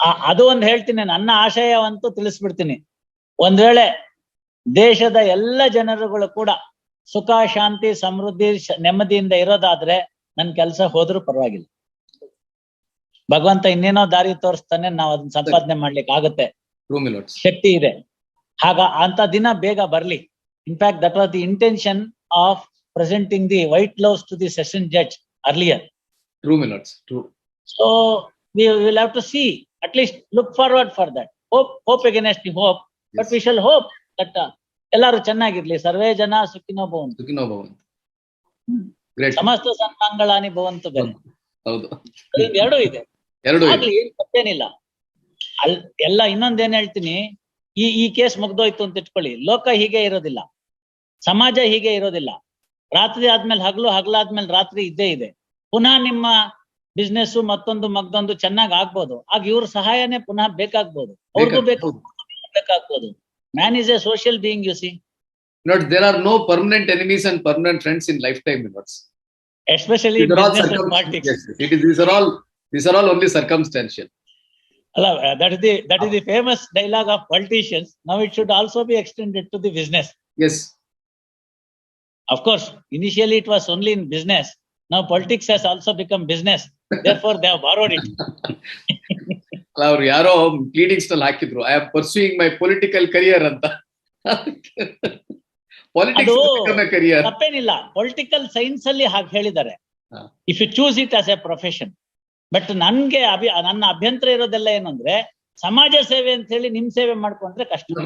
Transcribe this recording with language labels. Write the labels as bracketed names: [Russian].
[Kannada] ಅದು ಒಂದು ಹೇಳ್ತೀನಿ, ನನ್ನ ಆಶಯವಂತೂ ತಿಳಿಸ್ಬಿಡ್ತೀನಿ. ಒಂದ್ ವೇಳೆ ದೇಶದ ಎಲ್ಲ ಜನರುಗಳು ಕೂಡ ಸುಖ, ಶಾಂತಿ, ಸಮೃದ್ಧಿ, ನೆಮ್ಮದಿಯಿಂದ ಇರೋದಾದ್ರೆ ನನ್ ಕೆಲಸ ಹೋದ್ರೂ ಪರವಾಗಿಲ್ಲ. ಭಗವಂತ ಇನ್ನೇನೋ ದಾರಿ ತೋರಿಸ್ತಾನೆ, ನಾವು ಅದನ್ನ ಸಂಪಾದನೆ ಮಾಡ್ಲಿಕ್ಕೆ ಆಗುತ್ತೆ, [English] True, my lords. [Kannada] ಶಕ್ತಿ ಇದೆ. ಅಂತ ದಿನ ಬೇಗ ಬರ್ಲಿ. [English] In fact that was the intention of presenting the white gloves to the session judge earlier. True, my lords. True. So we will have to see, at least look forward for that. Hope against the hope, but Yes. we shall hope that [Kannada] ಎಲ್ಲರೂ ಚೆನ್ನಾಗಿರ್ಲಿ. [Sanskrit] ಸರ್ವೇ ಜನ ಸುಖಿನೋ ಭವಂತು. Sukhino bhavantu. Great. ಸಮಸ್ತ ಸನ್ಮಂಗಳಾನಿ ಭವಂತು ಬೇರೆ. [Kannada] ಹೌದು. ಅದ್ರಿಂದ ಎರಡೂ ಇದೆ. ಎರಡು ಇದೆ. ಆಗ್ಲಿ, ಏನ್ ತಪ್ಪೇನಿಲ್ಲ. ಎಲ್ಲ ಇನ್ನೊಂದೇನ್ ಹೇಳ್ತೀನಿ, ಈ ಕೇಸ್ ಮುಗ್ದೋಯ್ತು ಅಂತ ಇಟ್ಕೊಳ್ಳಿ, ಲೋಕ ಹೀಗೆ ಇರೋದಿಲ್ಲ, ಸಮಾಜ ಹೀಗೆ ಇರೋದಿಲ್ಲ. ರಾತ್ರಿ ಆದ್ಮೇಲೆ ಹಗಲು, ಹಗಲಾದ್ಮೇಲೆ ರಾತ್ರಿ ಇದ್ದೇ ಇದೆ. ಪುನಃ ನಿಮ್ಮ ಬಿಸ್ನೆಸ್ ಮತ್ತೊಂದು ಮಗ್ದೊಂದು ಚೆನ್ನಾಗ್ ಆಗ್ಬೋದು. ಆಗ ಇವ್ರ ಸಹಾಯನೇ ಪುನಃ ಬೇಕಾಗ್ಬೋದು, ಅವ್ರಿಗೂ ಬೇಕಾಗ್ಬೋದು. [English] Man is a social being, you see. Not, there are no permanent enemies and permanent friends in lifetime, my lords. Especially These are all business and politics. Yes, these are all only circumstantial. That is the famous dialogue of politicians. Now it should also be extended to the business. Yes. Of course, initially it was only in business. Now politics has also become business. Therefore, they have borrowed it. [Kannada] ಅವ್ರು ಯಾರೋ pleadings ನಲ್ಲಿ ಹಾಕಿದ್ರು, [English] I am pursuing my political career [Kannada] ಅಂತ. [English] politics career [Kannada] ತಪ್ಪೇನಿಲ್ಲ. [English] political science [Kannada] ಅಲ್ಲಿ ಹಾಗೆ ಹೇಳಿದ್ದಾರೆ, [English] If you choose it as a profession. [Kannada] But ನನ್ಗೆ ನನ್ನ ಅಭ್ಯಂತರ ಇರೋದೆಲ್ಲ ಏನಂದ್ರೆ, ಸಮಾಜ ಸೇವೆ ಅಂತ ಹೇಳಿ ನಿಮ್ ಸೇವೆ ಮಾಡ್ಕೊಂಡ್ರೆ ಕಷ್ಟ.